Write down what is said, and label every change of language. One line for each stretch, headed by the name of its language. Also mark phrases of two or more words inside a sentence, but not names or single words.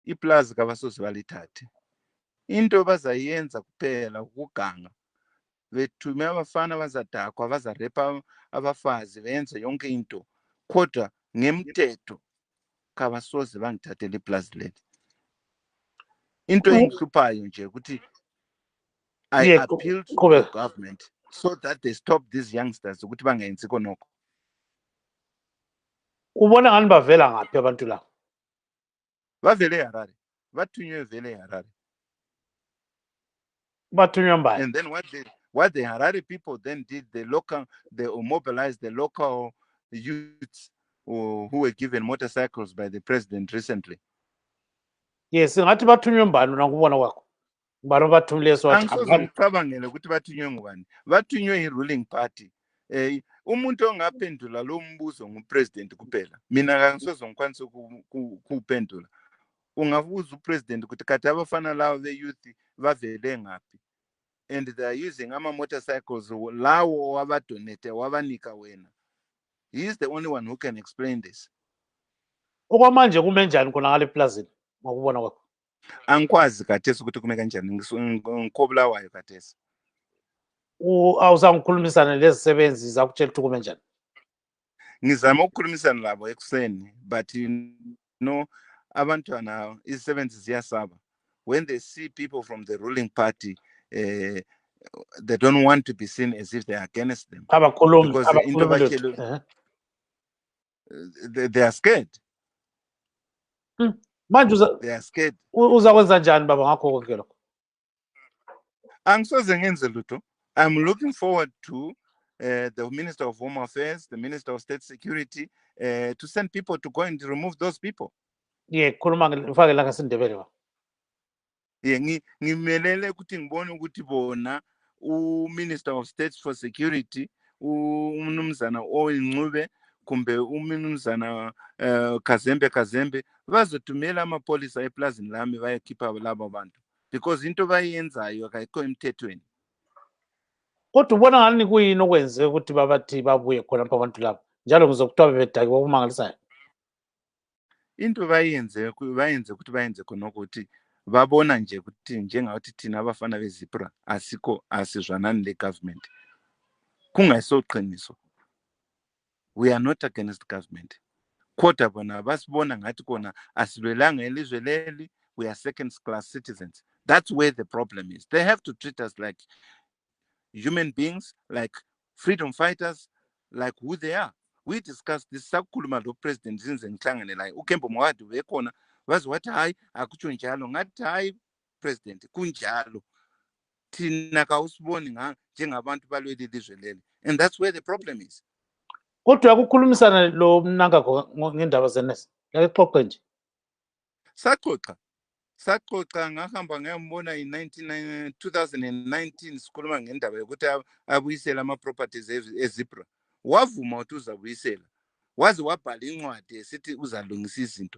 North Ndebele: iplazi kabasoze balithathe. Into bazayenza kuphela ukuganga, bethume abafana bazadakwa, bazarepa abafazi, benze yonke into, kodwa ngemthetho kabasoze bangithathele iplazi leli. Into engihluphayo nje ukuthi
English: I appeal to the government so that they stop these youngsters
North Ndebele: ukuthi bangayenzi konoko. Ubona ngani bavela ngaphi abantu labo? Bavele eHarare, bathunywe vele eHarare. Bathunywa mbani?
English: And then what the Harare people then did, they mobilized the local youths who were given motorcycles by the president recently. Yes,
North Ndebele: ngathi bathunywe mbani nakubona kwakho? Mbani bathumile so Angisoze ngicabangele ukuthi bathunywe ngubani. Bathunywe i-ruling party. Umuntu ongaphendula lo mbuzo ngupresident kuphela. Mina kangisoze ngikwanise ukuphendula. Ungabuza upresident ukuthi kade abafana lawo be-youth bavele ngaphi.
English: And they are using motorcycles
North Ndebele: lawo wabadonate wabanika wena.
English: He is the only one who can explain this.
North Ndebele: Okwamanje kume njani khona ngale plazini ngokubona kwakho? Angikwazi kathesi ukuthi kume kanjani, ngikobulawayo kathesi. Awuzangikhulumisana lezisebenzi zakutshela ukuthi kume njani? Ngizama ukukhulumisana labo ekuseni,
English: but you know
North Ndebele: abantwana izisebenzi ziyasaba.
English: When they see people from the ruling party, they don't want to be seen as if they are against them. Because they are scared. They are scared.
North Ndebele: Uzakwenza njani baba ngakho konke lokho? Angisoze ngenze lutho.
English: I'm looking forward to the Minister of Home Affairs, the Minister of State Security, to send people to go and remove those people. Yeah,
North Ndebele: khuluma ngifake la ngasindebele ba. Ngimelele ukuthi ngibone ukuthi bona
English: Minister of State for Security
North Ndebele: umnumzana oyingcube kumbe umnumzana Kazembe bazothumela amapolisa eplazini lami bayekhipha labo bantu, because into bayenzayo akayikho emthethweni. Kodwa ubona ngani kuyini okwenze ukuthi babathi babuye khona abantu labo njalo ngizokuthiwa bebedakiwe okumangalisayo? Into bayenze ukuthi bayenze khona ukuthi babona nje ukuthi njengathi thina abafana beZipra asizwanani le government. Kungayisoqiniso.
English: We are not against government.
North Ndebele: Kodwa bona basibona ngathi kona asilwelanga elizwe leli,
English: we are second class citizens. That's where the problem is. They have to treat us like human beings, like freedom fighters, like who they are. We discussed this
North Ndebele: sakukhuluma lo president zinze ngihlangane la uKembo Mwadi wekhona wazi wathi hayi akutsho njalo, ngathi hayi president kunjalo thina kawusiboni njengabantu balweli lizwe leli.
English: And that's where the problem is.
North Ndebele: Kodwa ukukhulumisana lo mnanga ngendaba zenesi yaxoxe nje. Saxoxa ngahamba ngiyambona in 2019 sikhuluma ngendaba yokuthi abuyisela ama-properties eZipra. Wavuma ukuthi uzabuyisela, waze wabhala incwadi esithi uzalungisa izinto.